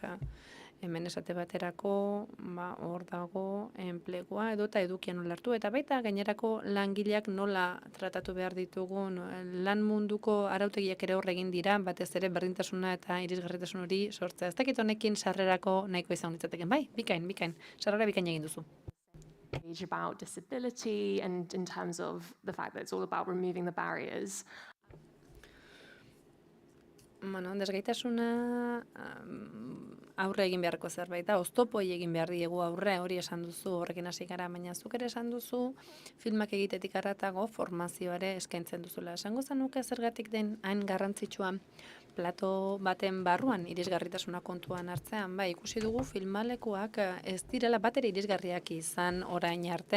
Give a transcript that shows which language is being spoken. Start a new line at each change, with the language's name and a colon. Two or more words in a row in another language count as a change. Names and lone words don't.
Basque: Hemen esate baterako, hor dago enplegua edo eta edukia nola hartu, eta baita gainerako langileak nola tratatu behar ditugun, lan munduko arautegiak ere hor egin dira, batez ere berdintasuna eta irisgarritasun hori sortzea. Ez dakit honekin sarrerako nahiko izan ditzateken, bai, bikain, sarrera bikain egin duzu.
English: About disability and in terms of the fact that it's all about removing the barriers.
Basque: Desgaitasuna aurre egin beharko zerbait da, oztopoi egin behar diegu aurre, hori esan duzu, horrekin hasi gara, baina zuk ere esan duzu, filmak egitetik haratago formazioare eskaintzen duzula. Esango zenuke zergatik den hain garrantzitsua plato baten barruan irisgarritasuna kontuan hartzean, ikusi dugu filmalekuak ez direla batera irisgarriak izan orain arte.